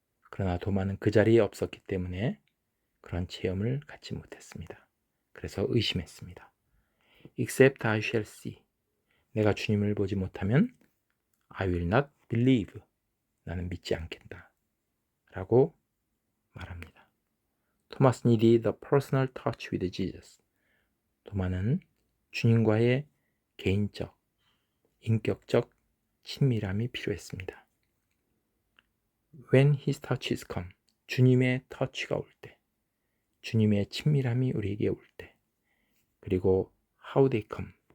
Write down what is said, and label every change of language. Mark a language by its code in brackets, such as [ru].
[ko] 그러나 도마는 그 자리에 없었기 때문에 그런 체험을 갖지 못했습니다. 그래서 의심했습니다. [en] Except I shall see. [ko] 내가 주님을 보지 못하면 [en] I will not believe. [ko] 나는 믿지 않겠다. 라고 말합니다. [en] Thomas needed a personal touch with Jesus. [ko] 도마는 주님과의 개인적, 인격적 친밀함이 필요했습니다. [en] When his touches come. [ko] 주님의 터치가 올 때, 주님의 친밀함이 우리에게 올 때, 그리고 [en] how they come.